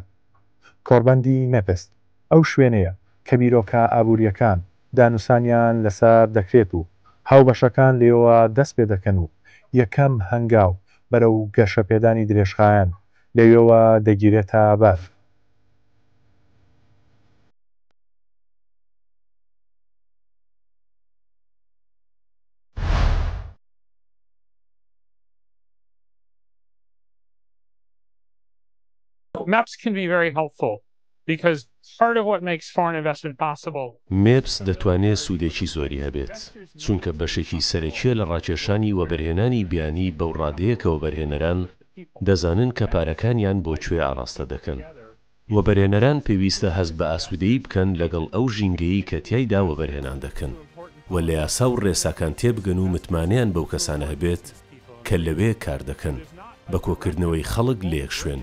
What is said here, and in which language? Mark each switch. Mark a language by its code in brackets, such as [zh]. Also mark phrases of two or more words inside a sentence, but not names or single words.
[ckb] کۆڕبەندی مەپس ئەو شوێنەیە کە بیرۆکە ئابوووریەکان دانووسانیان لەسەر دەکرێت و هاوبەشەکان لێەوە دەست پێ دەکەن و یەکەم هەنگاو بەرەو گەشەپێدانی درێژخایەن لەوێەوە دەگیرێتە بەر. [en] Maps can be very helpful because part of what makes foreign investment possible. [ckb] مێپس دەتوانێت سوودێکی زۆری هەبێت چونکە بەشێکی سەرەکیە لە ڕاکێشانی وەبەرهێنانی بیانی بەو ڕادەیە کە وەبەرهێنەران دەزانن کە پارەکانیان بۆ کوێ ئاڕاستە دەکەن. وەبەرهێنەران پێویستە هەست بە ئاسوودەیی بکەن لەگەڵ ئەو ژینگەیی کە تیایدا وەبەرهێنان دەکەن و لە یاسا و ڕێساکان تێبگەن و متمانیان بەو کەسانە هەبێت کە لەوێ کار دەکەن بە کۆکردنەوەی خەڵک لە یەک شوێن.